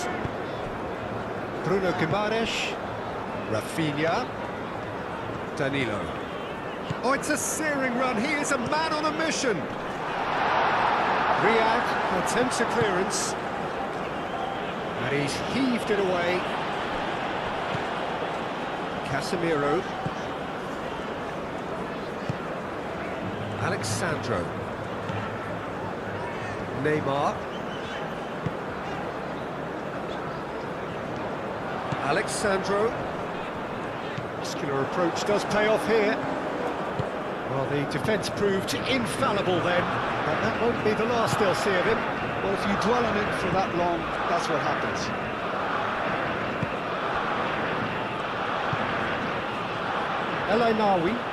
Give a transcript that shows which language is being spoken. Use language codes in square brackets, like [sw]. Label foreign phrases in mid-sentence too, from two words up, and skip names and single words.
[en] Bruno Guimaraes. Rafinha. Danilo. Oh, it's a searing run. He is a man on a mission. Riyad attempts a clearance. And he's heaved it away. Casemiro. Alexandro. Neymar. Alexandro. Muscular approach does pay off here. Well, the defence proved infallible then, but that won't be the last they'll see of him. Well, if you dwell on it for that long, that's what happens. El Ainawi.